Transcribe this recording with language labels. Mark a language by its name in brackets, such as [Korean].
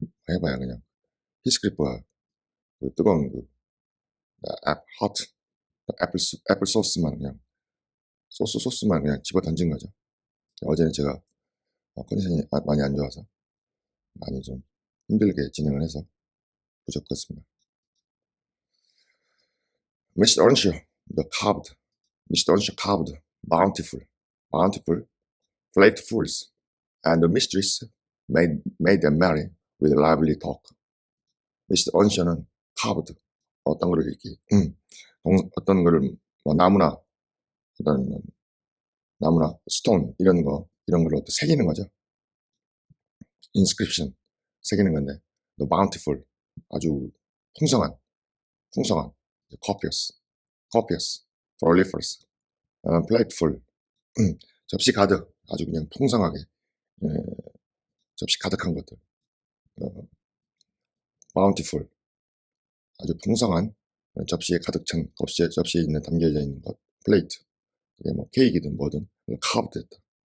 [Korean] 해봐야 그냥 히스크리프가 그 뜨거운 그 핫 애플 소스만 그냥 소스만 그냥 집어 던진 거죠. 어제는 제가 컨디션이 많이 안 좋아서 많이 좀 힘들게 진행을 해서 부족했습니다. [English] Mr. Earnshaw, Mr. Earnshaw carved bountiful platefuls, and the mistress made them merry with lively talk. Mr. [Korean] Earnshaw는 carved, 어떤 거를 이렇게 어떤 거를 뭐 나무나 스톤 이런 걸로 새기는 거죠. inscription 새기는 건데, the bountiful, 아주 풍성한, copious, proliferous, plateful, 접시 가득, 아주 그냥 풍성하게 접시 가득한 것들, bountiful, 아주 풍성한 접시에 가득 찬 접시에 있는 담겨져 있는 것, plate, 그게 뭐 케이크든 뭐든 carved 했다.